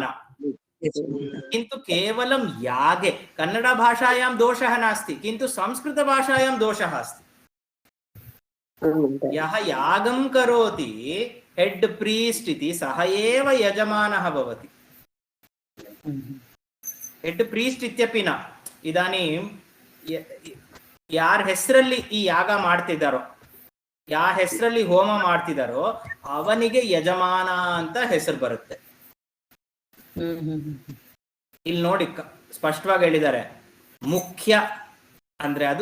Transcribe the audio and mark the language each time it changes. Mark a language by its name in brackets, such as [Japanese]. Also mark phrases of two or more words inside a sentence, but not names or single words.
[Sanskrit] किन्तु केवलं यागे कन्नडभाषायां दोषः नास्ति, किन्तु संस्कृतभाषायां दोषः अस्ति। यः यागं करोति [English] head priest [Sanskrit] इति सः एव यजमानः भवति। [English] head priest [Sanskrit] ಇತ್ಯಪಿ ನ. [Kannada] ಇದಾನೀಂ ಯಾರ ಹೆಸರಲ್ಲಿ ಈ ಯಾಗ ಮಾಡ್ತಿದ್ದಾರೋ, ಯಾವ ಹೆಸರಲ್ಲಿ ಹೋಮ ಮಾಡ್ತಿದ್ದಾರೋ ಅವನಿಗೆ ಯಜಮಾನ ಅಂತ ಹೆಸರು ಬರುತ್ತೆ. ಇಲ್ಲಿ ನೋಡಿ ಸ್ಪಷ್ಟವಾಗಿ ಹೇಳಿದ್ದಾರೆ, ಮುಖ್ಯ ಅಂದ್ರೆ ಅದು.